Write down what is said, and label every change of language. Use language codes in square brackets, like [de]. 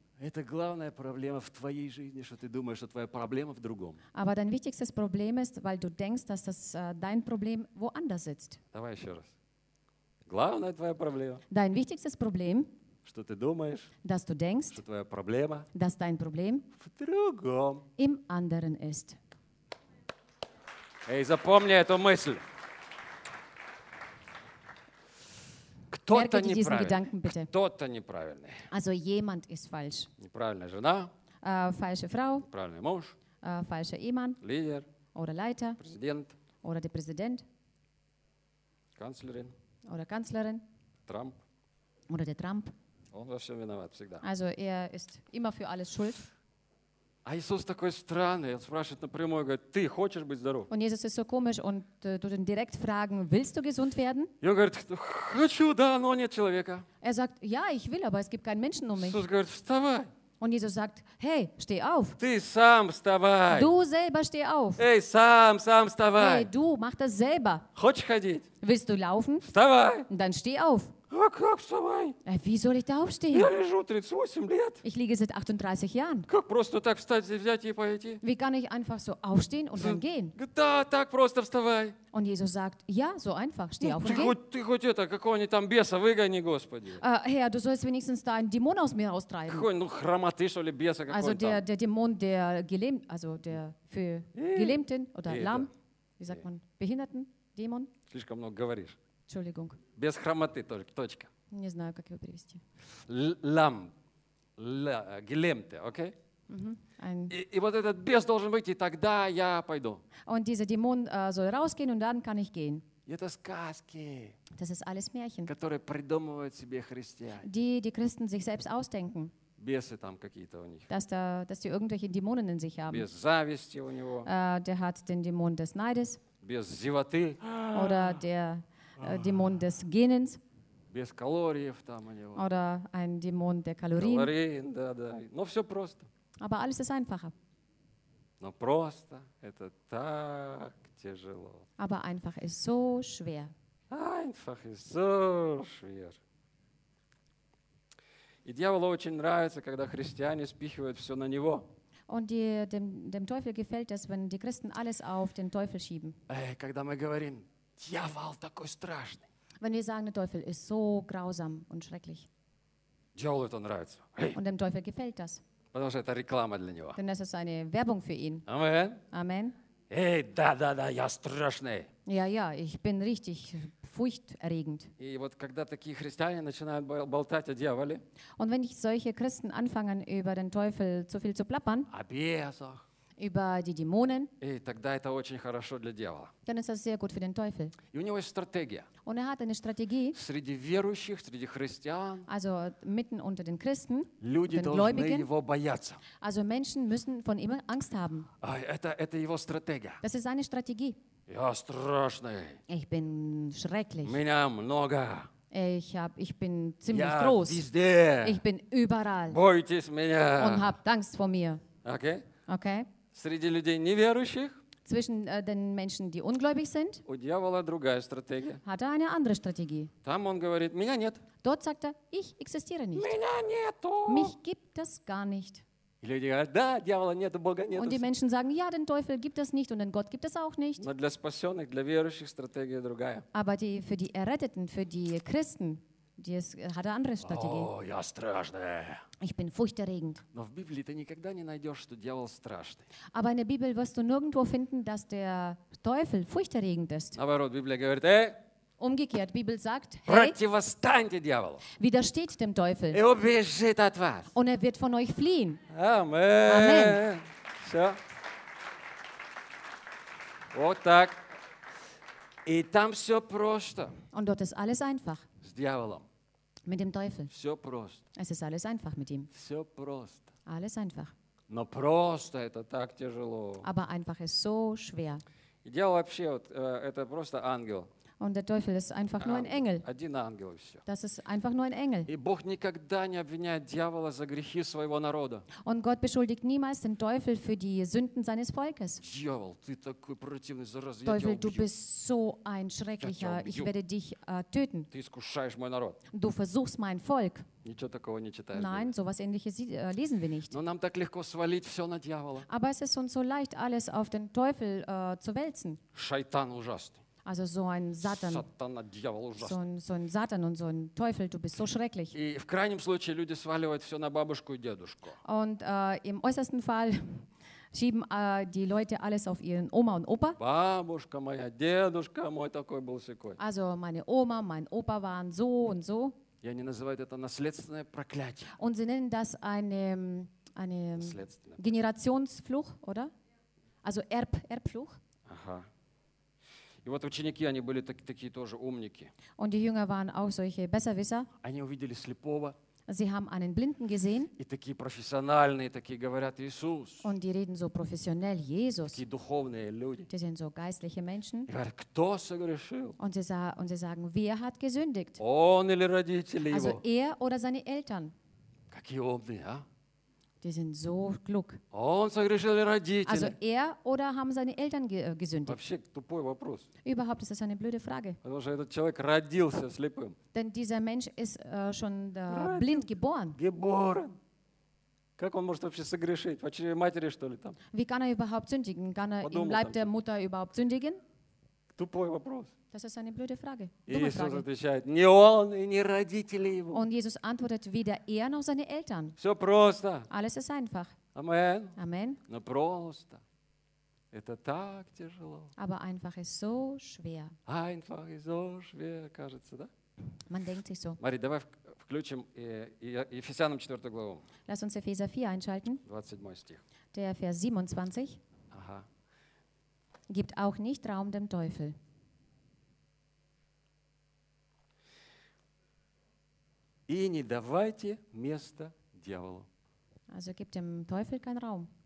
[ru] Это главная проблема в твоей жизни, что ты думаешь, что твоя проблема в другом. [de] Aber dein wichtigstes Problem ist, weil du denkst, dass das dein Problem woanders sitzt. [ru] Давай еще раз. Главная твоя проблема. [de] Dein wichtigstes Problem. [ru] Что ты думаешь? [de] Dass du denkst. [ru] Что твоя проблема? [de] Dass dein Problem. [ru] В другом. [de] Im anderen ist. [ru] Эй, запомни эту мысль. Кто-то неправильный. Кто-то неправильный. [de] Also jemand ist falsch. [ru] Неправильная жена. [de] Falsche Frau. [ru] Правильный муж. [de] Falscher Ehemann. [ru] Лидер. [de] Oder Leiter. [ru] Президент. [de] Oder der Präsident. Kanzlerin. Oder Kanzlerin. [ru] Trump. [de] Oder der Trump. [ru] Он во всем виноват всегда. [de] Also er ist immer für alles schuld. [ru] А Иисус такой странный, он спрашивает напрямую, говорит, ты хочешь быть здоров? [de] Und Jesus ist so komisch und tut ihn direkt fragen, willst du gesund werden? [ru] И он говорит, хочу, да, но нет человека. [de] Er sagt, ja, ich will, aber es gibt keinen Menschen um mich. [ru] Иисус говорит, вставай. [de] Und Jesus sagt, hey, steh auf. [ru] Ты сам вставай. [de] Du selber steh auf. [ru] Эй, сам, сам вставай. [de] Hey, du, mach das selber. [ru] Хочешь ходить? [de] Willst du laufen? [ru] Вставай. [de] Dann steh auf. [ru] А как вставай? [de] Wie soll ich da aufstehen? [ru] Я лежу 38 лет. [de] Ich liege seit 38 Jahren. [ru] Как просто так встать, взять и пойти? [de] Wie kann ich einfach so aufstehen und dann gehen? [ru] Да, так просто вставай. [de] Und Jesus sagt, ja, so einfach, steh auf und geh. [ru] Ты хоть это, какого-нибудь там беса выгони, Господи. [de] Herr, du sollst wenigstens da einen Dämon aus mir austreiben. [ru] Какой, ну, хромоты, что ли, беса какой-нибудь [de] там. Also der Dämon, der gelähmt, also der für Gelähmten oder Lahm, wie sagt man, Behinderten, Dämon. [ru] Слишком много говоришь. [de] Entschuldigung. [ru] Без хромоты, точка. Не знаю, как его перевести. Лам. Гелемте, окей? И вот этот бес должен выйти, тогда я пойду. [de] Und dieser Dämon soll rausgehen und dann kann ich gehen. [ru] Это сказки. [de] Das ist alles Märchen. [ru] Которые придумывают себе христиане. [de] Die Christen sich selbst ausdenken. [ru] Бесы там какие-то у них. [de] Dass die irgendwelche Dämonen in sich haben. [ru] Без зависти у него. [de] Der hat den Dämon des Neides. [ru] Без зевоты. [de] Oder der Dämon des Genens. [ru] Без калориев там у него. [de] Oder ein Dämon der Kalorien. [ru] Kalorien, да, да. Но все просто. [de] Aber alles ist einfacher. [ru] Но просто это так тяжело. [de] Aber einfach ist so schwer. Einfach ist so schwer. [ru] И дьяволу очень нравится, когда христиане спихивают все на него. [de] Und dem Teufel gefällt es, wenn die Christen alles auf den Teufel schieben. [ru] Когда мы говорим, Дьявол такой страшный. [de] Wenn wir sagen, der Teufel ist so grausam und schrecklich. [ru] Дьяволу это нравится. Hey. [de] Und dem Teufel gefällt das. [ru] Потому что это реклама для него. [de] Denn es ist eine Werbung für ihn. [ru] Amen. [de] Amen. [ru] Hey, да-да-да, я страшный. [de] Ja, ich bin richtig furchterregend. [ru] И вот когда такие христиане начинают болтать о дьяволе. [de] Und wenn ich solche Christen anfangen, über den Teufel zu viel zu plappern. [ru] О бесах. [de] Über die Dämonen. [ru] Hey, тогда это очень хорошо для дьявола. [de] Dann ist das sehr gut für den Teufel. [ru] И у него есть стратегия. [de] Und er hat eine Strategie. [ru] Среди верующих, среди христиан. [de] Also mitten unter den Christen. [ru] Люди [de] den [ru] должны [de] Gläubigen. [ru] Его бояться. [de] Also Menschen müssen von ihm Angst haben. [ru] Это его стратегия. [de] Das ist seine Strategie. [ru] Я страшный. [de] Ich bin schrecklich. [ru] Меня много. [de] Ich bin ziemlich groß. [ru] Везде. [de] Ich bin überall. [ru] Бойтесь меня. [de] Und habt Angst vor mir. [en] Okay. Okay. [ru] Среди людей неверующих. [de] Zwischen den Menschen, die ungläubig sind. [ru] У дьявола другая стратегия. [de] Hat er eine andere Strategie. [ru] Там он говорит, меня нет. [de] Dort sagt er, ich existiere nicht. [ru] Меня нету. [de] Mich gibt es gar nicht. [ru] И люди говорят, да, дьявола нету, Бога нету. [de] Und die Menschen sagen, ja, den Teufel gibt es nicht und den Gott gibt es auch nicht. [ru] Но для спасенных, для верующих стратегия другая. [de] Aber die für die Erretteten, für die Christen. Die hat eine andere Strategie. [ru] Oh, я страшный. [de] Ich bin furchterregend. [ru] Но в Библии ты никогда не найдешь, что дьявол страшный. [de] Aber in der Bibel wirst du nirgendwo finden, dass der Teufel furchterregend ist. [ru] Наоборот, Библия говорит, [de] Umgekehrt, Bibel sagt, hey, [ru] Противостаньте дьяволу. [de] Widersteht dem Teufel. [ru] И убежит от вас. [de] Und er wird von euch fliehen. [ru] Amen. Все. Вот так. И там все просто. [de] Und dort ist alles einfach. [ru] С дьяволом. [de] Mit dem Teufel. [ru] Все просто. [de] Es ist alles einfach mit ihm. [ru] Все просто. [de] Alles einfach. [ru] Но просто это так тяжело. [de] Aber einfach ist so schwer. [ru] И дьявол вообще вот, это просто ангел. [de] Und der Teufel ist einfach нур ein Engel. [ru] Один ангел и все. [de] Das ist einfach nur ein Engel. [ru] И Бог никогда не обвиняет дьявола за грехи своего народа. [de] Und Gott beschuldigt niemals den Teufel für die Sünden seines Volkes. [ru] Дьявол, ты такой противный, зараза, я [de] Teufel, [ru] тебя убью. [de] Du bist so ein Schrecklicher, ich werde dich töten. [ru] Ты искушаешь мой народ. [de] Du versuchst mein Volk. [ru] Ничего такого не читаешь. [de] Nein, sowas ähnliches lesen wir nicht. [ru] Но нам так легко свалить все на дьявола. [de] Aber es ist uns so leicht, alles auf den Teufel zu wälzen. [ru] Шайтан ужасный. [de] Also so ein Satan, [ru] Satana, дьявол, [de] so ein Satan und so ein Teufel, du bist so schrecklich. [ru] И в крайнем случае люди сваливают все на бабушку и дедушку. [de] Und im äußersten Fall schieben die Leute alles auf ihren Oma und Opa. [ru] Бабушка моя, дедушка мой такой был сякой. [de] Also meine Oma, mein Opa waren so und so. [ru] И они называют это наследственное проклятие. [de] Und sie nennen das eine Generationsfluch, oder? Also Erbfluch. Aha. [ru] И вот ученики, они были такие тоже умники. [de] Und die Jünger waren auch solche Besserwisser. [ru] Они увидели слепого. [de] Sie haben einen Blinden gesehen. [ru] И такие профессиональные, такие говорят, Иисус. [de] Und die reden so professionell, Jesus. [ru] Такие духовные люди. [de] Die sind so geistliche Menschen. [ru] И говорят, кто согрешил? [de] Und sie sagen, wer hat gesündigt? [ru] Он или родители его? [de] Also er oder seine Eltern. [ru] Какие умные, а? [de] Die sind so klug. [ru] Он согрешил или родители? [de] Also er oder haben seine Eltern gesündigt? [ru] Вообще тупой вопрос. [de] Überhaupt ist das eine blöde Frage. [ru] Потому что этот человек родился слепым. [de] Denn dieser Mensch ist schon blind geboren. Geboren. [ru] Как он может вообще согрешить? Вообще матери что ли там? [de] Wie kann er überhaupt sündigen? Kann er im Leib der Mutter überhaupt sündigen? [ru] Тупой вопрос. [de] Das ist eine blöde Frage. [ru] Иисус отвечает, не он и не родители его. [de] Und Jesus antwortet, weder er noch seine Eltern. [ru] Все просто. [de] Alles ist einfach. [ru] Amen. [de] Amen. [ru] Но просто. Это так тяжело. [de] Aber einfach ist so schwer. Einfach ist so schwer, кажется, да? Man denkt sich so. [ru] Мари, давай включим Ephesians 4 главу. [de] Lass uns Epheser 4 einschalten. [ru] 27 стих. [de] Der Vers 27. Aha. Gibt auch nicht Raum dem Teufel. [ru] И не давайте места дьяволу. [de] Also gibt dem Teufel keinen Raum.